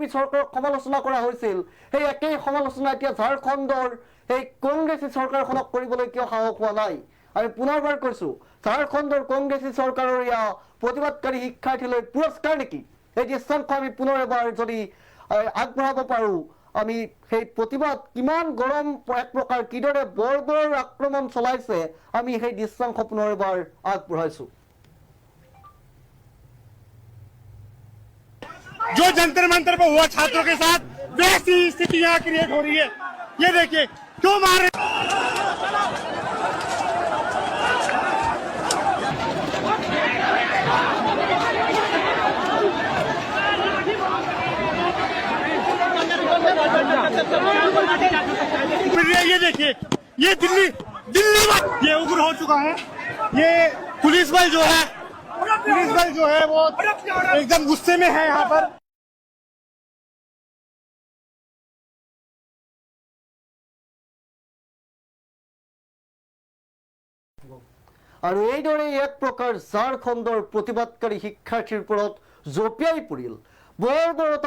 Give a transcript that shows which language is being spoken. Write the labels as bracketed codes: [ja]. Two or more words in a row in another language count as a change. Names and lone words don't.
[as] চৰকাৰক সমালোচনা কৰা হৈছিল সেই একেই সমালোচনা এতিয়া ঝাৰখণ্ডৰ এই কংগ্ৰেছী চৰকাৰখনক কৰিবলৈ কিয় সাহস হোৱা নাই আমি পুনৰবাৰ কৈছো ঝাৰখণ্ডৰ কংগ্ৰেছী চৰকাৰৰ এয়া প্ৰতিবাদকাৰী শিক্ষাৰ্থীলৈ পুৰস্কাৰ নেকি এই দৃশ্যাংশ আমি পুনৰ এবাৰ যদি আগবঢ়াব পাৰো আমি সেই প্ৰতিবাদ কিমান গৰম এক প্ৰকাৰ কিদৰে বৰ আক্ৰমণ চলাইছে আমি সেই দৃশ্যাংশ পুনৰ এবাৰ আগবঢ়াইছো [hi] जो जंतर मंतर पर हुआ छात्रों के साथ वैसी स्थिति यहाँ क्रिएट हो रही है ये देखिए क्यों मार रहे ये देखिए ये दिल्ली ये उग्र हो चुका है ये पुलिस बल जो है वो एकदम गुस्से में है यहाँ पर [as] আৰু এইদৰে এক প্ৰকাৰ ঝাৰখণ্ডৰ প্ৰতিবাদকাৰী শিক্ষাৰ্থীৰ ওপৰত জঁপিয়াই পৰিল বৰ্বৰতা